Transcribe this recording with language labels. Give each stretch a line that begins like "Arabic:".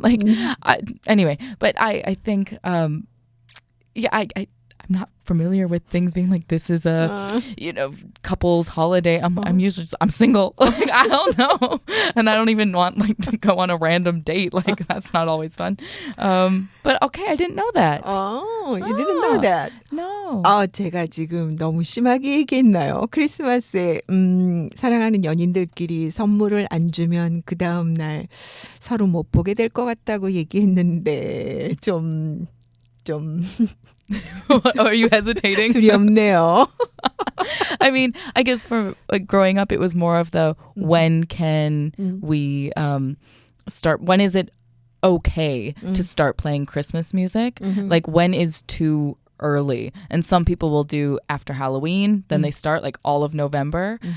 English: Like, anyway, but I think, yeah, I'm not familiar with things being like, this is a, couples holiday. I'm usually I'm single. Like, I don't know. And I don't even want like to go on a random date. Like, that's not always fun. But okay, I didn't know that. Oh, you didn't know that. No.
Korean: 제가 지금 너무 심하게 얘기했나요? 크리스마스에 사랑하는 연인들끼리 선물을 안 주면 그 다음 날 서로 못 보게 될 것 같다고 얘기했는데 좀
English: Are you hesitating?
Korean: 두렵네요.
English: I mean, I guess for like growing up, it was more of the when can we start? When is it okay to start playing Christmas music? Like, when is too early? And some people will do after Halloween, then they start like all of November.